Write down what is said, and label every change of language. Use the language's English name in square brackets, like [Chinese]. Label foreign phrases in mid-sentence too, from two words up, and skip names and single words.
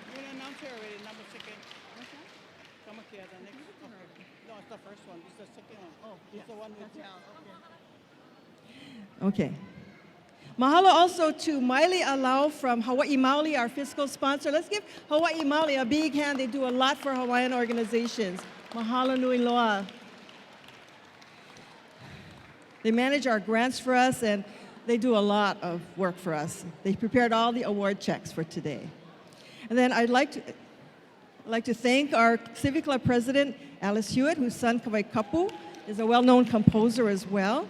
[English] Okay. Mahalo also to Maile Alau from Hawaii Mauli, our fiscal sponsor. Let's give Hawaii Mauli a big hand. They do a lot for Hawaiian organizations. [Hawaiian] Mahalo nui loa. [English] They manage our grants for us, and they do a lot of work for us. They prepared all the award checks for today. And then I'd like to thank our Civic Club president, Alice Hewitt, whose son, Kawai Kapu, is a well-known composer as well.